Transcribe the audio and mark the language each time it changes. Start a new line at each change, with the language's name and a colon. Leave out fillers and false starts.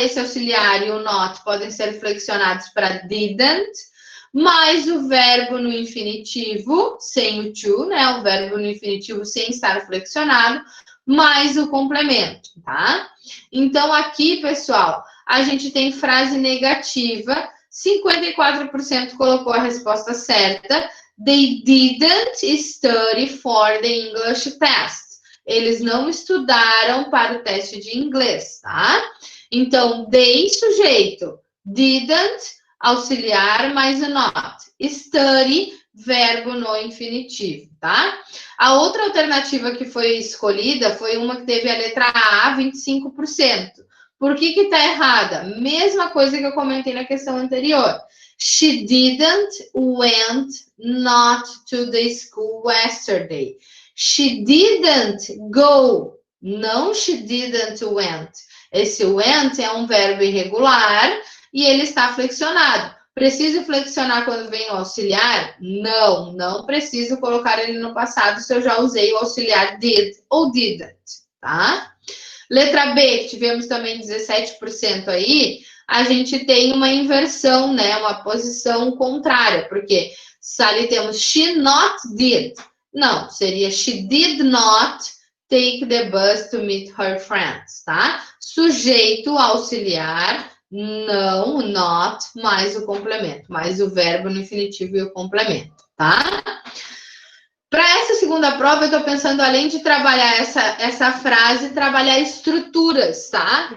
Portuguese: Esse auxiliar e o not podem ser flexionados para didn't, mais o verbo no infinitivo, sem o to, né? O verbo no infinitivo sem estar flexionado, mais o complemento, tá? Então, aqui, pessoal, a gente tem frase negativa, 54% colocou a resposta certa.
English: They didn't study for the English test.
Portuguese: Eles não estudaram para o teste de inglês, tá? Então, they, sujeito, didn't, auxiliar mais o not. Study, verbo no infinitivo, tá? A outra alternativa que foi escolhida foi uma que teve a letra A, 25%. Por que que tá errada? Mesma coisa que eu comentei na questão anterior.
English: She didn't went not to the school yesterday. She didn't go. Não she didn't went.
Portuguese: Esse went é um verbo irregular e ele está flexionado. Preciso flexionar quando vem o auxiliar? Não, não preciso colocar ele no passado se eu já usei o auxiliar did ou didn't, tá? Letra B, que tivemos também 17% aí, a gente tem uma inversão, né? Uma posição contrária, porque ali temos
English: she not did.
Portuguese: Não, seria
English: she did not take the bus to meet her friends, tá?
Portuguese: Sujeito auxiliar, não, not, mais o complemento, mais o verbo no infinitivo e o complemento, tá? Para essa segunda prova, eu estou pensando, além de trabalhar essa frase, trabalhar estruturas, tá?